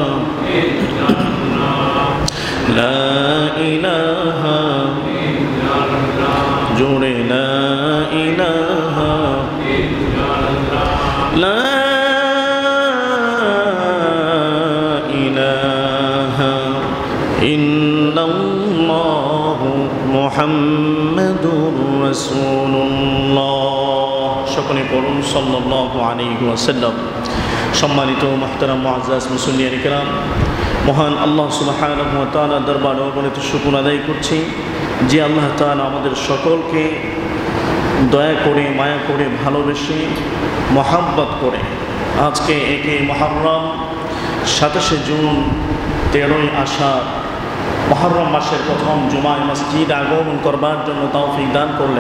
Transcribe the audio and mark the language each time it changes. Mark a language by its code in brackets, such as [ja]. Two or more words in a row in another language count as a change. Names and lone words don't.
[ar] لا الہ جوڑے لا الہ لا الہ الا اللہ محمد رسول اللہ [bn] সকলে পড়ুন [ar] صلى الله عليه وسلم. [bn] সম্মানিত [ur] محترم معزز مصلیان کرام, [bn] মহান আল্লাহ [ar] سبحانه وتعالى [bn] দরবারে অগণিত শুকর আদায় করছি যে আল্লাহ তাআলা আমাদের সকলকে দয়া করে মায়া করে ভালোবেসে মহাব্বত করে আজকে একে মুহররম 27শে জুন 13ই আষাঢ় মুহররম মাসের প্রথম জুমায় মসজিদ আগমন করবার জন্য তৌফিক দান করলেন।